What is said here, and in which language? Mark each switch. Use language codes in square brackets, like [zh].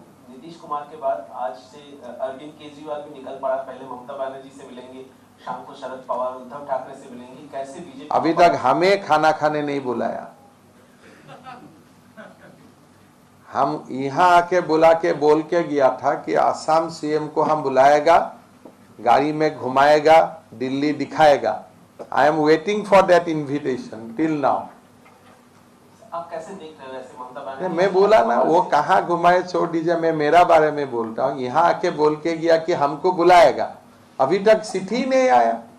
[hi] नीतीश कुमार के बाद आज से अरविंद केजरीवाल भी निकल पड़ा, पहले ममता बनर्जी से मिलेंगे, शाम को शरद पवार उद्धव ठाकरे से मिलेंगे, कैसे बीजेपी? अभी तक हमें खाना खाने नहीं बुलाया, हम यहाँ आके बुला के बोल के गया था कि असम CM को हम बुलाएगा, गाड़ी में घुमाएगा, दिल्ली दिखाएगा। [en] I am waiting for that invitation till now. [hi] आप कैसे देख रहे हो ऐसे ममता बनर्जी? मैं बोला ना, वो कहाँ घुमाए छोड़ दीजिए, मैं मेरा बारे में बोलता हूँ। यहाँ आके बोल के गया कि हमको बुलाएगा, अभी तक चिट्ठी ही नहीं आया।